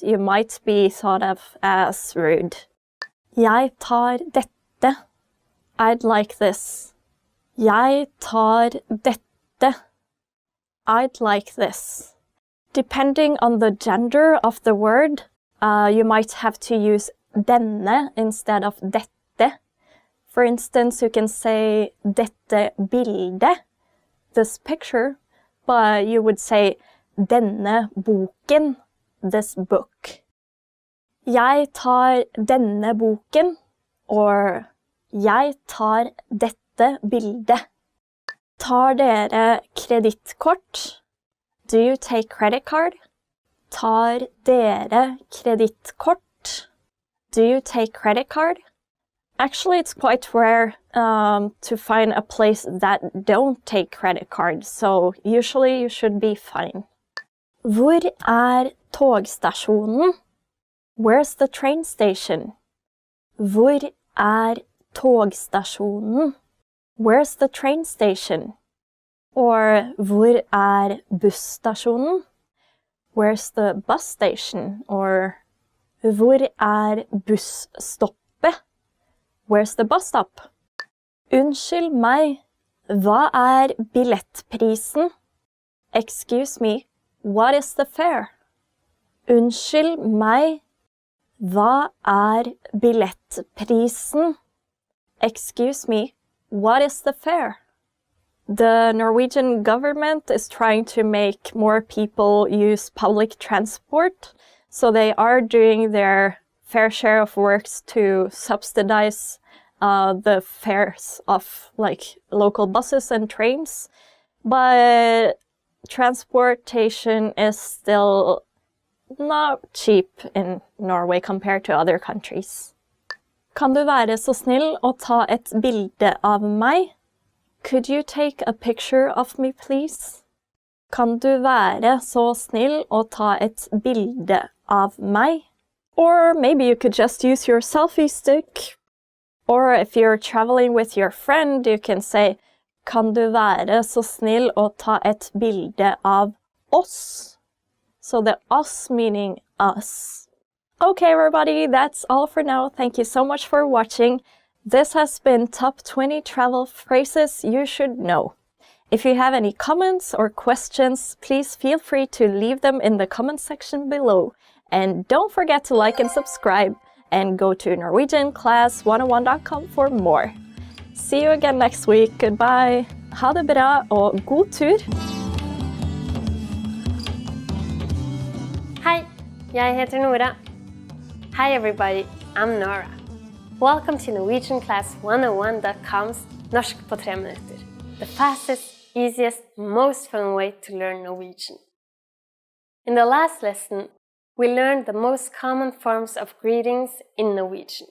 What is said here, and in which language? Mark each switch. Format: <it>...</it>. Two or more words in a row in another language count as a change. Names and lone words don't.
<en>You might be thought of as rude.</en> <no>Jeg tar dette.</no> <en>I'd like this.</en> <no>Jeg tar dette.</no> <en>I'd like this. Depending on the gender of the word, you might have to use denne instead of dette. For instance, you can say</en> <no>dette bildet,</no> <en>this picture, but you would say</en> <no>denne boken,</no> <en>this book.</en> <no>Jeg tar denne boken, or jeg tar dette bildet. Tar dere kredittkort?</no> <en>Do you take credit card?</en> <no>Tar dere kredittkort?</no> <en>Do you take credit card? Actually, it's quite rare to find a place that don't take credit cards, so usually you should be fine.</en> <no>Hvor togstasjonen?</no> <en>Where's the train station?</en> <no>Hvor togstasjonen?</no> <en>Where's the train station?</en> <no>Or hvor busstasjonen?</no> <en>Where's the bus station? Or</en> <no>hvor busstoppet?</no> <en>Where's the bus stop?</en> <no>Unnskyld meg, hva billettprisen?</no> <en>Excuse me, what is the fare?</en> <no>Unnskyld meg, hva billettprisen?</no> <en>Excuse me, what is the fare? The Norwegian government is trying to make more people use public transport, so they are doing their fair share of works to subsidize the fares of local buses and trains, but transportation is still not cheap in Norway compared to other countries.</en> <no>Kan du være så snill å ta et bilde av meg?</no> <en>Could you take a picture of me, please?</en> <no>Kan du være så snill å ta et bilde av meg?</no> <en>Or maybe you could just use your selfie stick. Or if you're traveling with your friend, you can say,</en> <no>kan du være så snill å ta et bilde av oss?</no> <en>So the us meaning us. Okay, everybody, that's all for now. Thank you so much for watching. This has been Top 20 Travel Phrases You Should Know. If you have any comments or questions, please feel free to leave them in the comment section below. And don't forget to like and subscribe, and go to norwegianclass101.com for more. See you again next week. Goodbye.</en> <no>Ha det bra og god tur. Hi, jeg heter Nora.</no> <en>Hi everybody, I'm Nora. Welcome to NorwegianClass101.com's Norsk på 3 minutter. The fastest, easiest, most fun way to learn Norwegian. In the last lesson, we learned the most common forms of greetings in Norwegian.</en>